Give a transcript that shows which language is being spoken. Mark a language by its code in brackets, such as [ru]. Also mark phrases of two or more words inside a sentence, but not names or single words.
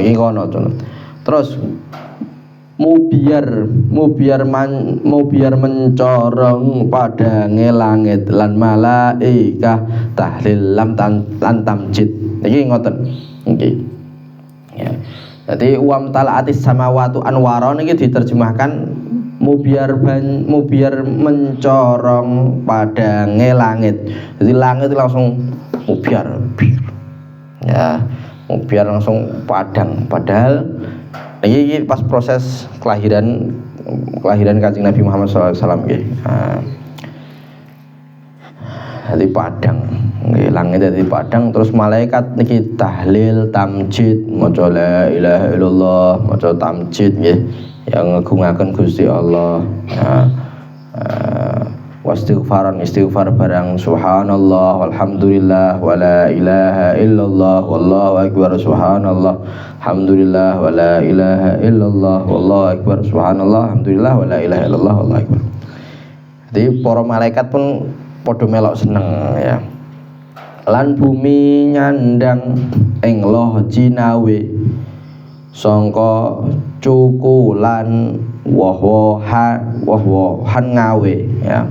[jv] Iki kono terus Mubiar mencorong padange langit lan malaikah tahlil lan tamjid. Niki ngoten nggih. Ya. Jadi [ar] وامتلأت السماوات أنوارا [jv] niki diterjemahkan mubiar mencorong padange langit. Jadi langit langsung mubiar. Ya, mubiar langsung padang. [id] Padahal ini pas proses kelahiran Kanjeng Nabi Muhammad SAW nggih. [jv] Jadi padang, nggih langit jadi padang, terus malaikat niki tahlil, tamjid, maca [ar] لا إله إلا الله, [jv] maca tamjid nggih, yang ngagungaken Gusti Allah. [ar] واستغفرن استغفار barang سبحان الله والحمد لله ولا إله إلا الله والله أكبر سبحان الله الحمد لله ولا إله إلا الله والله أكبر سبحان الله الحمد لله ولا إله إلا الله والله أكبر. [jv] Jadi para malaikat pun padha melok seneng ya. Lan bumi nyandang ing loh jinawe sangka cukulan woh-wohan ngawe ya.